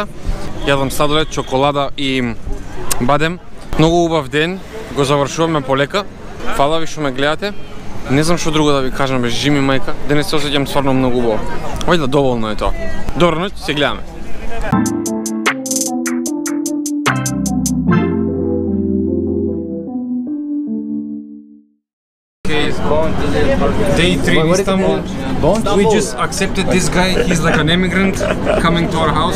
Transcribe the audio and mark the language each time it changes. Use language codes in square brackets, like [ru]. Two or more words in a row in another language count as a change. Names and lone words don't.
[mk] Јадам сладолед, чоколада и бадем. Многу убав ден, го завршуваме полека. Фала ви што ме гледате. Не знам што друго да ви кажам, бе, жими мајка. Денес се осеќам стварно многу убаво. Вајда доволно е тоа. Добра ноќ, се гледаме. [en] Day 3 in Istanbul. We just accepted this guy. He's like an immigrant coming to our house.